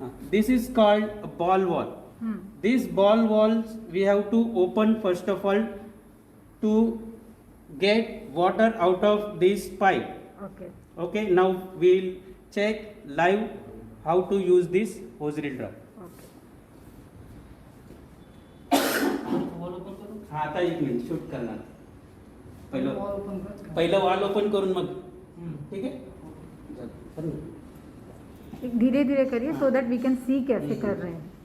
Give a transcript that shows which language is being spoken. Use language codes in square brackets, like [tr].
[en] This is called a ball wall. These ball walls we have to open first of all to get water out of this pipe. Okay. Okay, now we'll check live how to use this hose reel drum. Okay. [mr] हा आता एक minute shoot करणार पहिलं valve open करून मग ठीक आहे [hi] धीरे धीरे करिए [en] so that we can see [hi] कैसे कर रहे हैं.